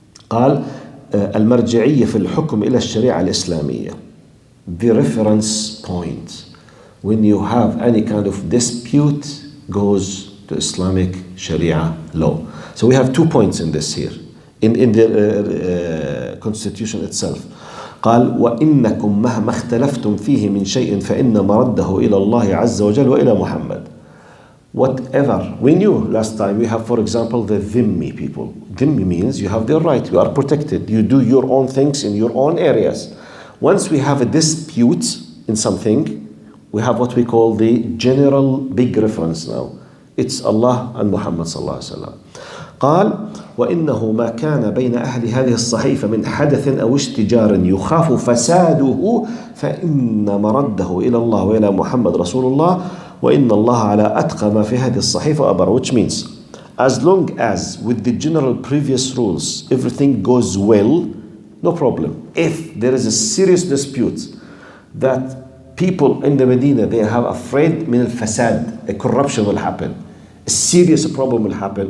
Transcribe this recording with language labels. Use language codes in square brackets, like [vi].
[ar] قال المرجعية في الحكم إلى الشريعة الإسلامية. [en] The reference point when you have any kind of dispute goes to Islamic Sharia law. So we have 2 points in this here in the constitution itself. [ar] قال وإنكم مهما اختلفتم فيه من شيء فإن مرده إلى الله عز وجل وإلى محمد. [en] Whatever we knew last time, we have, for example, the dhimmi people. Dhimmi means you have their right, you are protected, you do your own things in your own areas. Once we have a dispute in something, we have what we call the general big reference now. It's Allah and Muhammad sallallahu alaihi wasallam. [ar] قال وإنه ما كان بين أهل هذه الصحيفة من حدث أو اشتجار يخاف فساده فإن مرده إلى الله وإلى محمد رسول الله وإن الله على أتقى ما في هذه الصحيفة أبر. [en] Which means as long as with the general previous rules everything goes well, no problem. If there is a serious dispute that people in the Medina, they have afraid [ar] من الفساد, [en] a corruption will happen, a serious problem will happen.